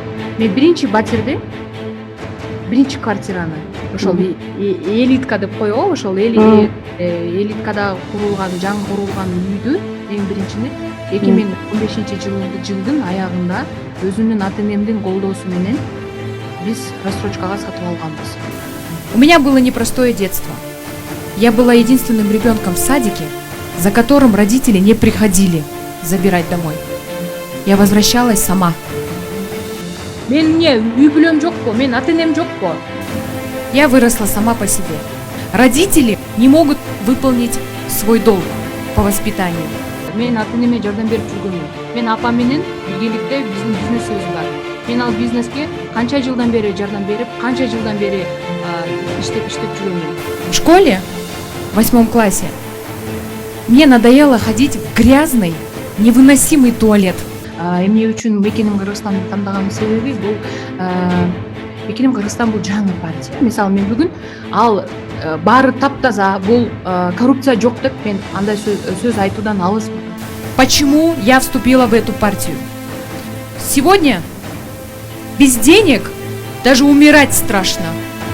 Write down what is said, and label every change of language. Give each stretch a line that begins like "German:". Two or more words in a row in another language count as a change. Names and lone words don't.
Kyrgyz: Мен биринчи батирди, биринчи квартираны ошол элитка деп коебу, ошол элиткада курулган, жаңы курулган үйдү эң биринчини 2015 жылдын аягында өзүмдүн ата энемдин колдоосу менен биз рассрочкага сатып алганбыз.
Russian: У меня было непростое детство. Я была единственным ребенком в садике, за которым родители не приходили забирать домой. Я возвращалась сама.
Kyrgyz: Мен үй бүлөм жокпу, мен ата энем жокпу.
Russian: Я выросла сама по себе. Родители не могут выполнить свой долг по воспитанию.
Kyrgyz: Мен ата энеме жардам берип жүргөнмүн. Мен апам менен биргеликте биздин бизнесибиз бар. Мен ал бизнеске канча жылдан бери жардам берип, канча жылдан бери иштеп жүрөмүн.
Russian: В школе, в 8 классе, мне надоело ходить в грязный, невыносимый туалет.
Kyrgyz: Эмне үчүн Мекеним Кыргызстанды тандаган себеби бул Мекеним Кыргызстан бул жаңы партия. Мисалы мен бүгүн ал баары таптаза, бул коррупция жок деп мен андай сөз айтуудан алысмын.
Russian: Почему я вступила в эту партию? Сегодня без денег даже умирать страшно.